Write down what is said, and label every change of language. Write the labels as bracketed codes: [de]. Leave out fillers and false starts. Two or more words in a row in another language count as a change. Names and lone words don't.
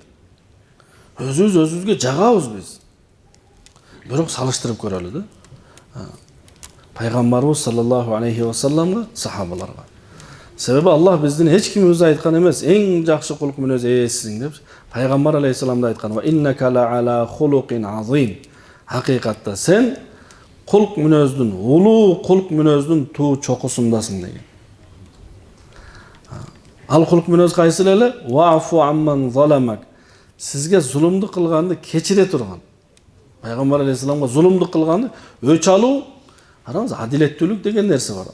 [ky] Өзүбүзгө жагабыз биз. Бирок салыштырып көрөлү да. Пайгамбарыбыз [ar] صلى الله عليه وسلم, [ky] сахабаларга. Себеби Аллах биздин эч кимибизге айткан эмес, эң жакшы кулк мүнөз ээсисиң деп. Пайгамбар алейхиссалам да айткан: [ar] "وإنك لعلى خلق عظيم." [ky] Хакыйкатта сен кулк мүнөздүн, улуу кулк мүнөздүн туу чокусундасың деген. Ал кулк мүнөз кайсы эле? [ar] وعفو عمن ظلمك. [ky] Сизге зулумдук кылганды кечире турган. Пайгамбар алейхиссаламга зулумдук кылганды өч алуу, караңыз, адилеттүүлүк деген нерсе бар.